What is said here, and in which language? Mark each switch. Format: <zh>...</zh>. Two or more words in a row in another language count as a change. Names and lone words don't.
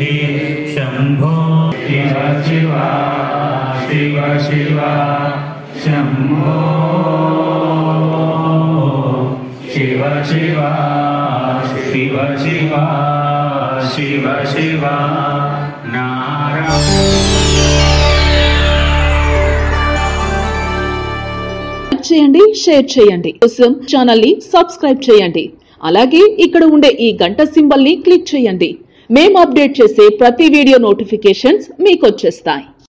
<sa>शम्भो शिव शिव शिव शिव शम्भो शिव शिव शिव शिव शिव शिव नारायण।</sa> <te>చేయండి, షేర్ చేయండి. కోసం ఛానల్ ని సబ్స్క్రైబ్ చేయండి. అలాగే ఇక్కడ ఉండే ఈ గంట సింబల్ ని క్లిక్ చేయండి. మేము అప్డేట్ చేసే ప్రతి</te> <en>video notifications</en> <te>మీకు వచ్చేస్తాయి.</te>